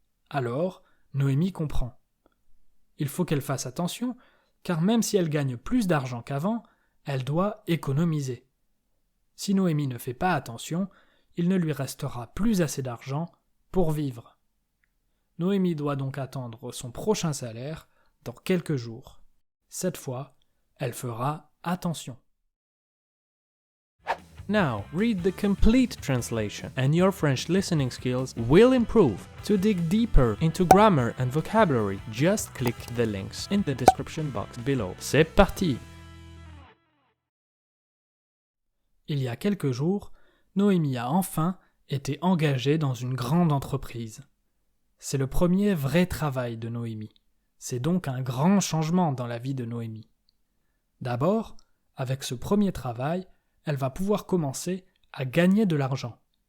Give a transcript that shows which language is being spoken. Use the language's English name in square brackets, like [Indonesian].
[French] Alors, Noémie comprend. Il faut qu'elle fasse attention, car même si elle gagne plus d'argent qu'avant, elle doit économiser. Si Noémie ne fait pas attention, il ne lui restera plus assez d'argent pour vivre. Noémie doit donc attendre son prochain salaire dans quelques jours. Cette fois, elle fera attention. [English] Now, read the complete translation, and your French listening skills will improve. To dig deeper into grammar and vocabulary, just click the links in the description box below. [French] C'est parti! Il y a quelques jours, Noémie a enfin été engagée dans une grande entreprise. C'est le premier vrai travail de Noémie. C'est donc un grand changement dans la vie de Noémie. D'abord, avec ce premier travail, elle va pouvoir commencer à gagner de l'argent.